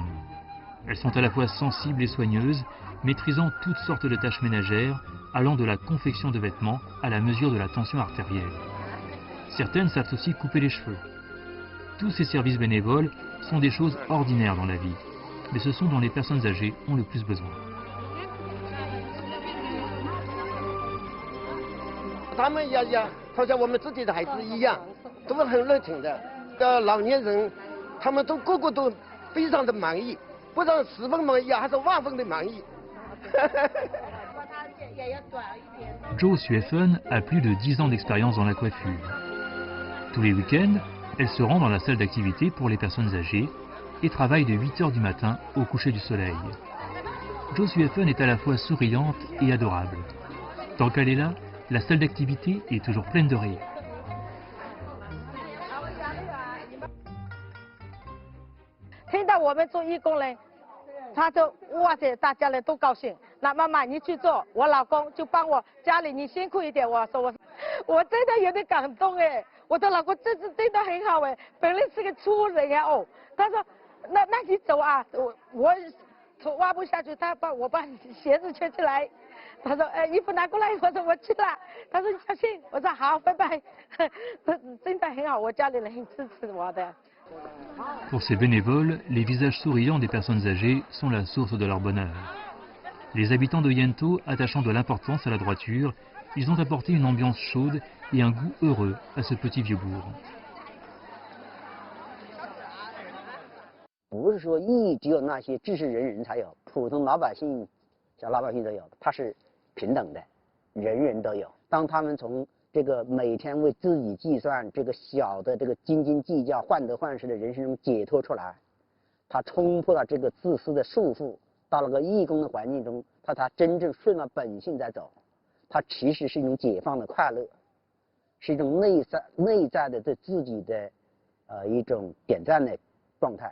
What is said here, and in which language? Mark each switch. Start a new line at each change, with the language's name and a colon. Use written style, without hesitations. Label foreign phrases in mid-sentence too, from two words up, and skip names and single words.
French: Elles sont à la fois sensibles et soigneuses, maîtrisant toutes sortes de tâches ménagères, allant de la confection de vêtements à la mesure de la tension artérielle. Certaines savent aussi couper les cheveux. Tous ces services bénévoles sont des choses ordinaires dans la vie, mais ce sont dont les personnes âgées ont le plus besoin.
Chinese: 他们也好像我们自己的孩子一样，都是很热情的。老年人，他们都个个都非常的满意，不知道10分满意还是万分的满意。
French: Zhou Xuefen a plus de 10 ans d'expérience dans la coiffure. Tous les week-ends, elle se rend dans la salle d'activité pour les personnes âgées et travaille de 8 h du matin au coucher du soleil. Zhou Xuefen est à la fois souriante et adorable. Tant qu'elle est là, la salle d'activité est toujours pleine de rire.
Chinese: 听到我们做义工嘞，他就哇塞，大家人都高兴。那妈妈你去做，我老公就帮我家里你辛苦一点。我说我真的有点感动哎，我的老公真的很好哎，本来是个粗人呀哦。他说那你走啊，我挖不下去，我把鞋子圈起来。他说：“衣服拿过来。”我说：“我去了。”他说：“你小心。” 我说：“好，拜拜。” 真的很好，我家里人很支持我的。
French: Pour ces bénévoles, les visages souriants des personnes âgées sont la source de leur bonheur. Les habitants de Yento, attachant de l'importance à la droiture, ils ont apporté une ambiance chaude et un goût heureux à ce petit vieux bourg.
Chinese: 不是说义只有那些知识人才有，普通老百姓、小老百姓都有，它是平等的，人人都有。当他们从这个每天为自己计算这个小的这个斤斤计较、患得患失的人生中解脱出来，他冲破了这个自私的束缚，到了个义工的环境中，他真正顺了本性在走，他其实是一种解放的快乐，是一种内在的对自己的一种点赞的状态。